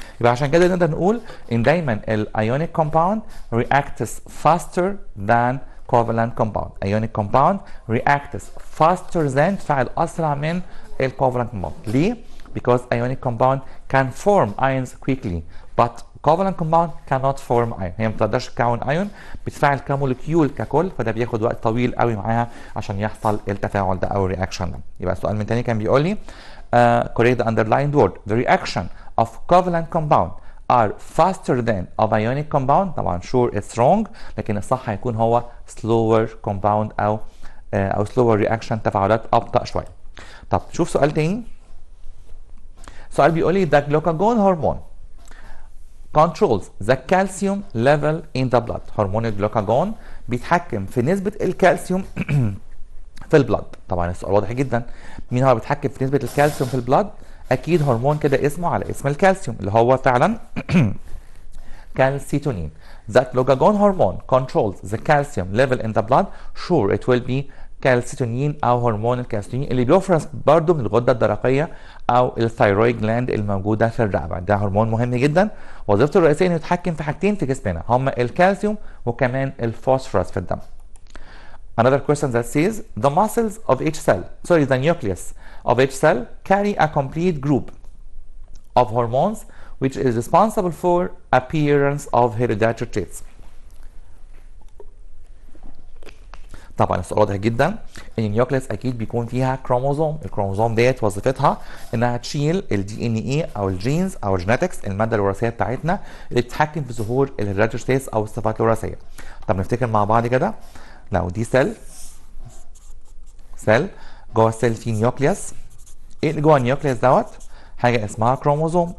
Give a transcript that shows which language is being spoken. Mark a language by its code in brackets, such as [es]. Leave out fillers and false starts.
[ar] يبقى عشان كده نقدر نقول ان دايما الايونيك كومباوند [en] reacts faster than covalent compound. ionic compound reacts faster than، [ar] تفاعل اسرع من الكوفالنت [en] compound. ليه؟ because ionic compound can form ions quickly but covalent compound cannot form ion. [ar] هي ما بتقدرش تكون ايون، بتتفاعل كمولكيول ككل، فده بياخد وقت طويل قوي معاها عشان يحصل التفاعل ده او الرياكشن ده. يبقى السؤال من تاني كان بيقول لي [en] correct the underlined word. The reaction of covalent compound are faster than of ionic compound. [ar] طبعا [en] sure it's wrong، [ar] لكن الصح هيكون هو [en] slower compound [ar] او [en] slower reaction، [ar] تفاعلات ابطأ شويه. طب شوف سؤال تاني. سؤال بيقول لي [en] the glucagon hormone controls the calcium level in the blood. [ar] هرمون الجلوكاجون بيتحكم في نسبة الكالسيوم في البلد. طبعا السؤال واضح جدا، مين هو بيتحكم في نسبة الكالسيوم في البلد؟ أكيد هرمون كده اسمه على اسم الكالسيوم اللي هو فعلا calcitonin. [en] That glucagon hormone controls the calcium level in the blood. [ar] Sure it will be calcitonin او هرمون الكالسيتونين اللي بيفرز برضه من الغده الدرقيه او الثايرويد جلاند الموجوده في الرقبه. ده هرمون مهم جدا، وظيفته الرئيسيه انه يتحكم في حاجتين في جسمنا، هما الكالسيوم وكمان الفوسفورس في الدم. [en] Another question that says the muscles of each cell, sorry, the nucleus of each cell carry a complete group of hormones which is responsible for appearance of hereditary traits. [ar] طبعا السؤال واضح جدا ان النيوكليس اكيد بيكون فيها كروموزوم. الكروموزوم ديت وظيفتها انها تشيل الدي ان اي او الجينز او الجينetics، الماده الوراثيه بتاعتنا اللي بتتحكم في ظهور الهيريديتري تريتس او الصفات الوراثيه. طب نفتكر مع بعض كده، لو دي سيل جوه السيل في نيوكليس، ايه اللي جوه النيوكليس دوت؟ حاجه اسمها كروموزوم.